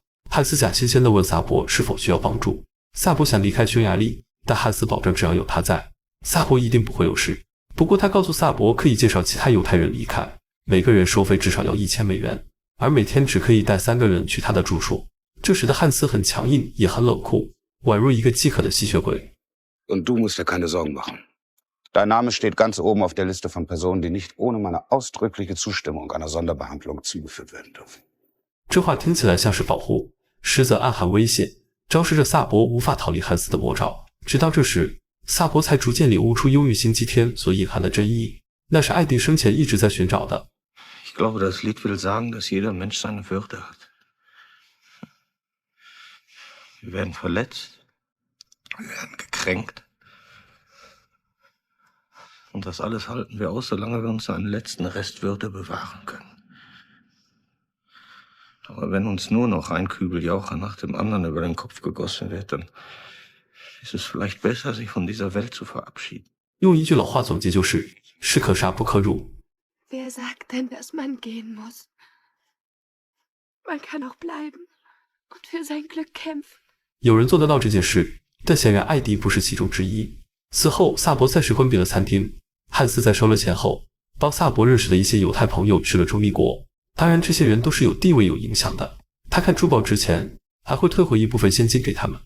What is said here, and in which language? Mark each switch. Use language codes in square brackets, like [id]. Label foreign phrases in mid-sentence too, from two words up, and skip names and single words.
[zh] 汉斯假惺惺地问萨博是否需要帮助。萨博想离开匈牙利，但汉斯保证只要有他在，萨博一定不会有事。不过他告诉萨博可以介绍其他犹太人离开，每个人收费至少要$1000，而每天只可以带3个人去他的住处。这使得汉斯很强硬，也很冷酷，宛若一个饥渴的吸血鬼。 [de] Und du musst dir keine Sorgen machen. Dein Name steht ganz oben auf der Liste von Personen, die nicht ohne meine ausdrückliche Zustimmung einer Sonderbehandlung zugeführt werden dürfen. [zh] 这话听起来像是保护，实则暗含威胁，昭示着萨博无法逃离汉斯的魔爪。直到这时，萨博才逐渐领悟出忧郁星期天所隐含的真意，那是艾迪生前一直在寻找的。 [de] glaube, das Lied will sagen, dass jeder Mensch seine Würde hat. Wir werden verletzt, wir werden gekränkt. Und das alles halten wir aus, solange wir uns einen letzten Rest Würde bewahren können. Aber wenn uns nur noch ein Kübel Jauche nach dem anderen über den Kopf gegossen wird, dann ist es vielleicht besser, sich von dieser Welt zu verabschieden. [zh] 用一句老话总结就是士可杀不可辱。 [de] Wer sagt denn, dass man gehen muss? Man kann auch bleiben und für sein Glück kämpfen. [zh] 有人做得到这件事，但显然艾迪不是其中之一。此后，萨博暂时关闭了餐厅。汉斯在收了钱后，帮萨博认识的一些犹太朋友去了中立国。当然，这些人都是有地位、有影响的。他看珠宝值钱，还会退回一部分现金给他们。